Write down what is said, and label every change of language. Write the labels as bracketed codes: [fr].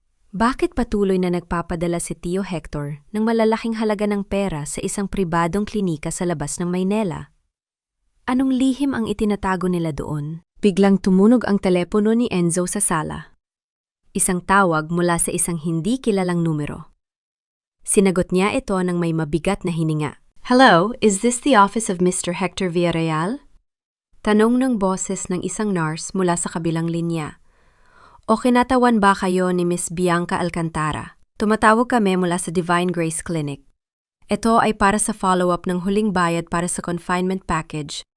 [tl] Bakit patuloy na nagpapadala si Tio Hector ng malalaking halaga ng pera sa isang pribadong klinika sa labas ng Maynila? Anong lihim ang itinatago nila doon? Biglang tumunog ang telepono ni Enzo sa sala. Isang tawag mula sa isang hindi kilalang numero. Sinagot niya ito ng may mabigat na hininga. [en] "Hello, is this the office of Mr. Hector Villarreal?" [tl] Tanong ng boses ng isang nurse mula sa kabilang linya. "O kinatawan ba kayo ni Miss Bianca Alcantara? Tumatawag kami mula sa Divine Grace Clinic. Ito ay para sa follow-up ng huling bayad para sa confinement package